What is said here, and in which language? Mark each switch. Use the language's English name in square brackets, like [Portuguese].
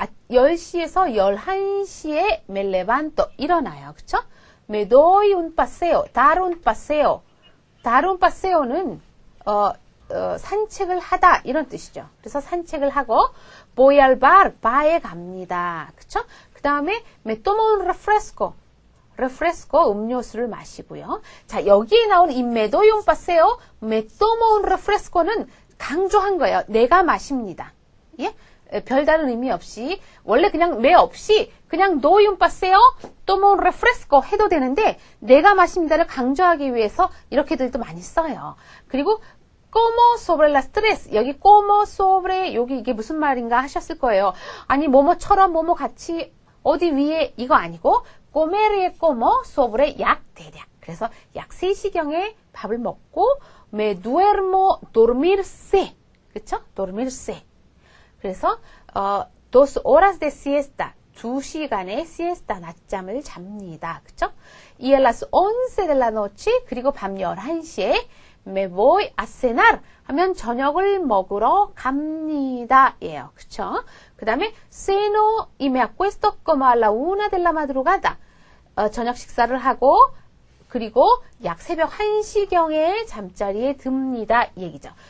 [Korean] 10시에서 11시에 [Spanish] me levanto. [Korean] 일어나요. 그쵸? [Spanish] Me doy un paseo. dar un paseo. dar un paseo [Korean] 는, 산책을 하다. 이런 뜻이죠. 그래서 산책을 하고, [Spanish] voy al bar. [Korean] 바에 갑니다. 그쵸? 그 다음에 [Spanish] me tomo un refresco. [Korean] refresco 음료수를 마시고요. 자, 여기에 나온 이 [Spanish] me doy un paseo, me tomo un refresco [Korean] 는 강조한 거예요. 내가 마십니다. 예? 별다른 의미 없이 원래 그냥 me 없이 그냥 [Spanish] doy un paseo, tomo un refresco [Korean] 해도 되는데 내가 마십니다를 강조하기 위해서 이렇게들도 많이 써요. 그리고 [Spanish] como sobre las 3 [Korean] 여기 [Spanish] como sobre [Korean] 여기 이게 무슨 말인가 하셨을 거예요. 아니 뭐뭐처럼 뭐뭐 같이 어디 위에 이거 아니고 comer에 [Spanish] como sobre [Korean] 약 대략. 그래서 약 3시경에 밥을 먹고 [Spanish] me duermo dormirse. [Korean] 그쵸? dormirse. 그래서 [Spanish] 2 horas de siesta. [Korean] 2시간의 siesta 낮잠을 잡니다. 그쵸? [Spanish] Y a las 11 de la noche [Korean] 그리고 밤 11시에 [Spanish] me voy a cenar [Korean] 하면 저녁을 먹으러 갑니다. 예요. 그쵸? 그 다음에 [Spanish] ceno y me acuesto como a la 1 de la madrugada. [Korean] 저녁 식사를 하고 그리고 약 새벽 1시경에 잠자리에 듭니다. 이 얘기죠.